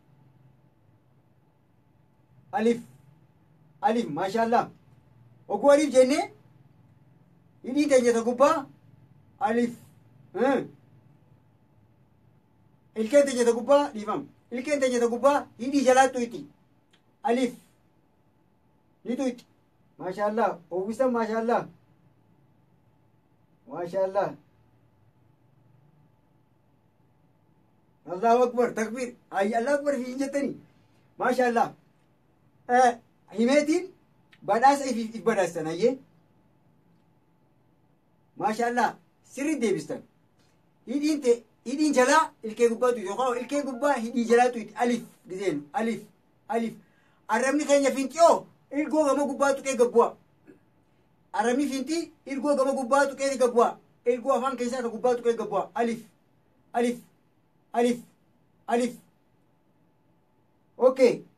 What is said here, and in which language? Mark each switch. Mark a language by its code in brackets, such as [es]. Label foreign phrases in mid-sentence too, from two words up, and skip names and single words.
[om] alif alif maashaallah oguu alif jenne hidhii teenya ta gubbaa alif ilkeen teenya ta gubbaa dhiifam ilkeen teenya ta gubbaa hidhii jalaattu itti alif ni tuuti maashaallah uwwisan maashaallah maashaallah [ar] الله أكبر [om] takbir ay [ar] الله أكبر [om] fi jettani maashaallah himeetiin badhaasa if badhaastan ayyee maashaallah sirri deebistan hidhiin jalaa ilkee gubbaatu yookaan ilkee gubbaa hidhii jalaatu alif gizeenu alif alif arrabni keenya finqiyoo ilgoo gama gubbaa tuqee gabbu'a arrabni fintii ilgoo gama gubbaa tuqee gabbu'a ilgoo afaan keessaa ka gubbaa tuqee gabbu'a alif alif alif alif okay